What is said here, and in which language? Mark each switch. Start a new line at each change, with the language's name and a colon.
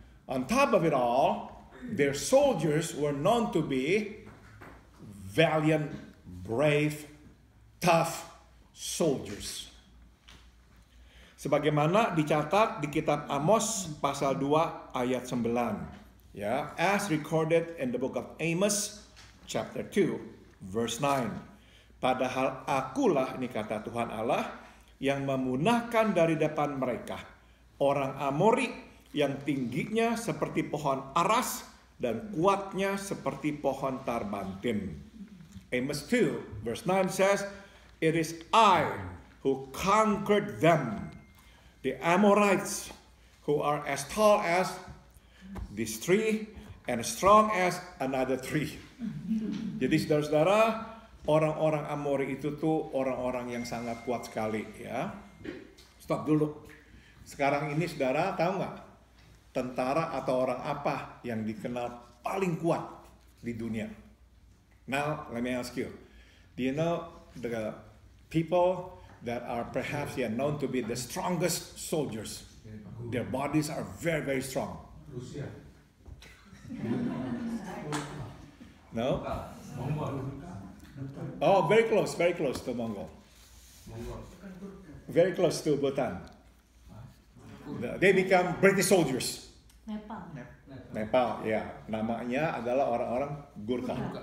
English: On top of it all, their soldiers were known to be valiant, brave, tough soldiers.
Indonesian: Sebagaimana dicatat di kitab Amos pasal 2 ayat 9.
English: Ya, as recorded in the book of Amos chapter 2 verse 9.
Indonesian: Padahal akulah, ini kata Tuhan Allah, yang memunahkan dari depan mereka orang Amori yang tingginya seperti pohon aras dan kuatnya seperti pohon tarbantin.
English: Amos 2 verse 9 says, "It is I who conquered them, the Amorites, who are as tall as this tree and as strong as another tree."
Indonesian: Jadi saudara-saudara, orang-orang Amori itu tuh orang-orang yang sangat kuat sekali, ya. Stop dulu. Sekarang ini saudara tahu nggak tentara atau orang apa yang dikenal paling kuat di dunia?
English: Now let me ask you, do you know the people that are perhaps known to be the strongest soldiers? Their bodies are very, very strong.
Indonesian: Rusia.
English: No? Mongol. Oh, very close to Mongol. Very close to Bhutan. They become British soldiers.
Indonesian: Nepal, ya. Namanya adalah orang-orang Gurkha.